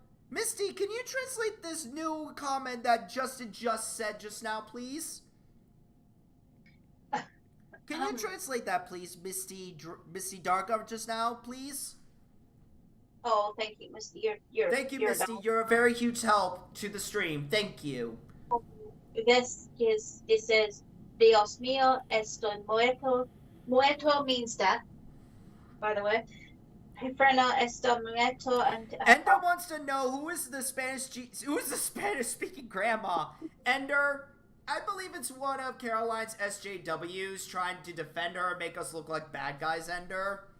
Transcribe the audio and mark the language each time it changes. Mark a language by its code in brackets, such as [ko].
[en] Misty, can you translate this new comment that Justin just said just now, please? Can you translate that, please, Misty Dark just now, please? Oh, thank you, Misty. Thank you, Misty. You're a very huge help to the stream. Thank you. Yes, it says, [es] Dios mío, estoy muerto. [en] Muerto means death, by the way. [es] Freno estoy muerto. [en] Ender wants to know who is the Spanish-speaking grandma. Ender, I believe it's one of Caroline's SJWs trying to defend her and make us look like bad guys, Ender.